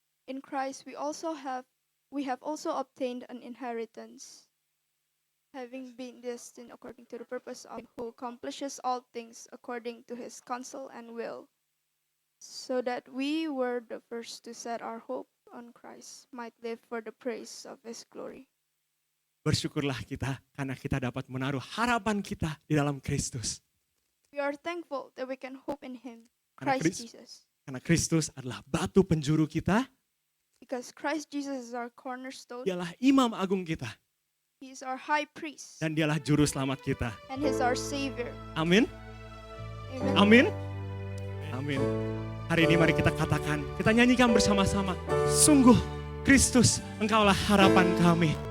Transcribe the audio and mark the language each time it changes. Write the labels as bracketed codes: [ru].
[en] In Christ we have also obtained an inheritance, having been destined according to the purpose of Him who accomplishes all things according to His counsel and will, so that we were the first to set our hope on Christ, might live for the praise of His glory. [id] Bersyukurlah kita karena kita dapat menaruh harapan kita di dalam Kristus. [en] We are thankful that we can hope in Him, [id] Karena [en] Christ Jesus, [id] Karena Kristus adalah batu penjuru kita, [en] because Christ Jesus is our cornerstone. [id] Dialah imam agung kita, [en] He is our high priest, [id] dan Dialah juru selamat kita. [en] and He is our Savior. [id] Amin. [en] Amen. [id] Amin. Amin. Hari ini mari kita katakan, kita nyanyikan bersama-sama. Sungguh Kristus, Engkaulah harapan kami.